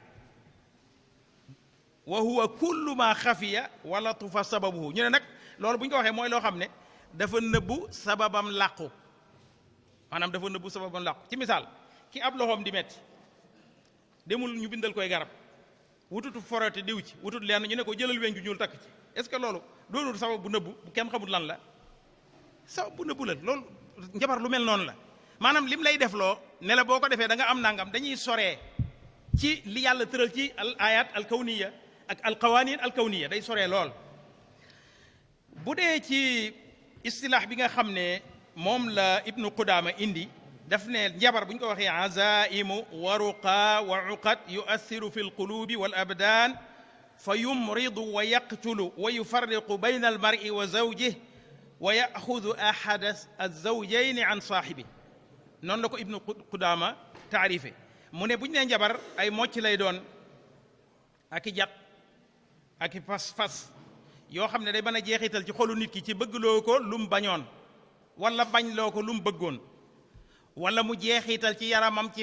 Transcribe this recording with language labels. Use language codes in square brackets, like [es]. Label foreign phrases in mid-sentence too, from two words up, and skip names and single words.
[ar] وهو كل ما خفي ولطف سببه [wo] ñu ne nag loolu bu ñu ko waxee mooy loo xam ne dafa nëbbu sababam làqu maanaam dafa nëbbu sababam làqu ci misaal ki ab loxoom di metti demul ñu bindal koy garab wututu forote diw ci wutut leen ñu ne ko jëlal weñ gu ñuul takk ci [fr] est-ce que [wo] loolu doonul sabab bu nëbbu bu kenn xamul lan la sabab bu nëbbu la loolu njabar lu mel noonu la maanaam lim lay def loo ne la boo ko defee da nga am nangam dañuy soree ci li yàlla tëral ci [ar] الآيات الكونية [wo] ak [ar] القوانين الكونية [wo] day soree lool bu dee ci istilaax bi nga xam ne moom la ibnu Qudaama indi daf ne njabar bu ñu ko waxee [ar] عزائم ورقى وعقد يؤثر في القلوب والأبدان فيمرض ويقتل ويفرق بين المرء وزوجه ويأخذ أحد الزوجين عن صاحبه [wo] noonu la ko ibnu Qudaama taarife mu ne bu ñu nee njabar ay mocc lay doon ak i jat ak i fas-fas yoo xam ne day mën a jeexital ci xolu nit ki ci bëgg loo ko lu mu bañoon wala bañ loo ko lu mu bëggoon wala mu jeexital ci yaramam ci